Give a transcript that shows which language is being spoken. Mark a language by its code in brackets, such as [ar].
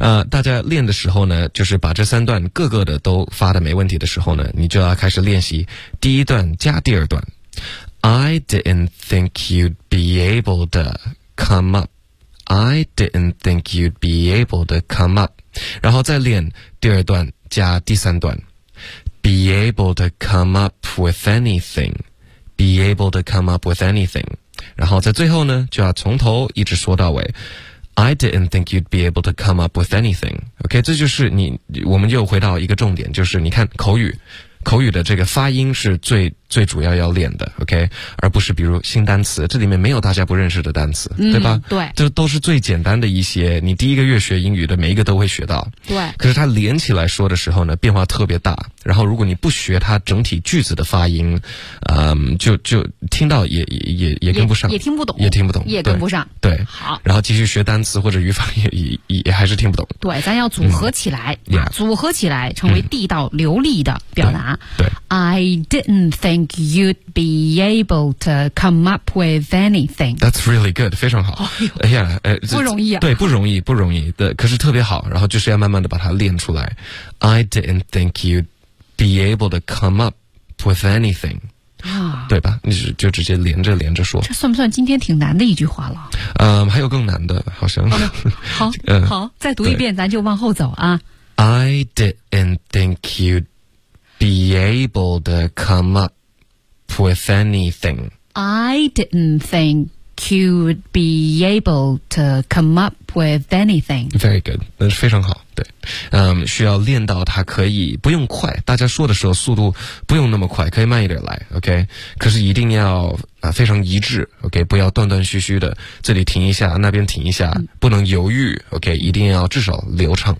[zh] 大家练的时候呢，就是把这三段各个的都发的没问题的时候呢，你就要开始练习第一段加第二段。 [en] I didn't think you'd be able to come up. I didn't think you'd be able to come up. [zh] 然后再练第二段加第三段。 [en] Be able to come up with anything. Be able to come up with anything. [zh] 然后在最后呢，就要从头一直说到尾。 [en] I didn't think you'd be able to come up with anything. [zh] OK， 这就是你，我们又回到一个重点，就是你看口语的这个发音是最主要要练的 ，OK， 而不是比如新单词，这里面没有大家不认识的单词，对吧？对，这都是最简单的一些，你第一个月学英语的每一个都会学到。对，可是它连起来说的时候呢，变化特别大。然后如果你不学它整体句子的发音，就听到也跟不上，也听不懂，也听不懂，也跟不上。对，好，然后继续学单词或者语法也还是听不懂。对，咱要组合起来，组合起来成为地道流利的表达。对 [en] ，I didn't think you'd be able to come up with anything. That's really good, [zh] 非常好。哎呀，不容易啊。对，不容易的，可是特别好，然后就是要慢慢的把它练出来。 [en] I didn't think you'd be able to come up with anything. [zh] 对吧？你就直接连着说。这算不算今天挺难的一句话了？还有更难的，好像。好，再读一遍，咱就往后走啊。 [en] I didn't think you'd be able to come up with anything. I didn't think you'd be able to come up with anything. Very good. [zh] 那是非常好，对。需要练到它可以不用快，大家说的时候速度不用那么快，可以慢一点来 ,OK? 可是一定要非常一致 ,OK? 不要断断续续的，这里停一下那边停一下，不能犹豫 ,OK? 一定要至少流畅。